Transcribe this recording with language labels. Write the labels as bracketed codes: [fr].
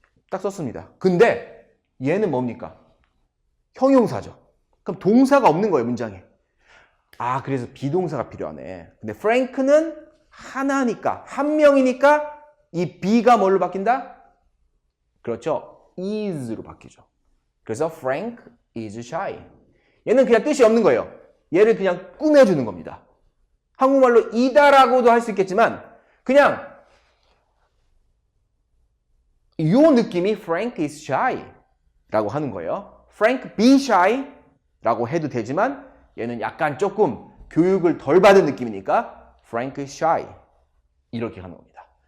[ko] 딱 썼습니다. 근데 얘는 뭡니까? 형용사죠. 그럼 동사가 없는 거예요, 문장에. 아, 그래서 비동사가 필요하네. 근데 Frank는 하나니까, 한 명이니까 이 be가 뭘로 바뀐다? 그렇죠. is로 바뀌죠. 그래서 [en] Frank is shy. [ko] 얘는 그냥 뜻이 없는 거예요. 얘를 그냥 꾸며주는 겁니다. 한국말로 이다라고도 할 수 있겠지만 그냥 이 느낌이 [en] Frank is shy [ko] 라고 하는 거예요. [en] Frank be shy [ko] 라고 해도 되지만 얘는 약간 조금 교육을 덜 받은 느낌이니까 [en] Frank is shy [ko] 이렇게 하는 겁니다.